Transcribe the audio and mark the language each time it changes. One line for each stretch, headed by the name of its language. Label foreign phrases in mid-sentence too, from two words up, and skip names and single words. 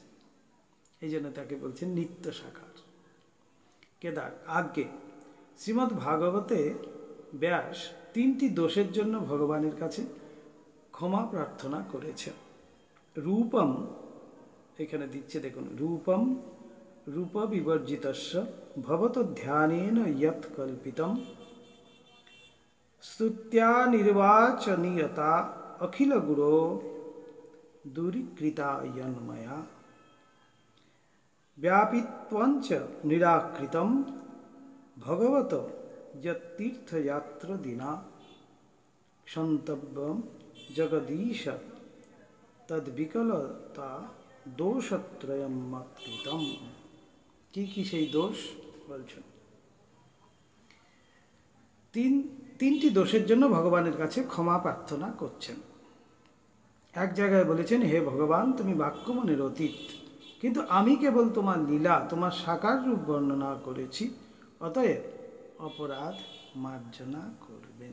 Bangla: এই জন্য তাকে বলছেন নিত্য সাকার। কেদার আজ্ঞে শ্রীমদ্ ভাগবতে ব্যাস 3টি দোষের জন্য ভগবানের কাছে ক্ষমা প্রার্থনা করেছেন।
Sanskrit: রূপম,
Bangla: এখানে দিচ্ছে দেখুন,
Sanskrit: রূপম রূপ বিবর্জিতস্য ভবত ধ্যানেন ইয়ৎ কল্পিতম স্তুত্যা নির্বাচনীয়তা অখিল গুরো দূরীকৃতা ইয়ন্ময়া ব্যাপিত্বঞ্চ নিরাকৃতম ভগবত যতীর্থযাত্র দিনা ক্ষন্তব্যম জগদীশ তদ্বিকলতা দোষত্রয়ম মৎকৃতম।
Bangla: কি সেই দোষ বলছেন? তিনটি দোষের জন্য ভগবানের কাছে ক্ষমা প্রার্থনা করছেন। এক জায়গায় বলেছেন, হে ভগবান, তুমি বাক্যমনের অতীত, কিন্তু আমি কেবল তোমার লীলা, তোমার সাকার রূপ বর্ণনা করেছি, অতএব অপরাধ মার্জনা করবেন।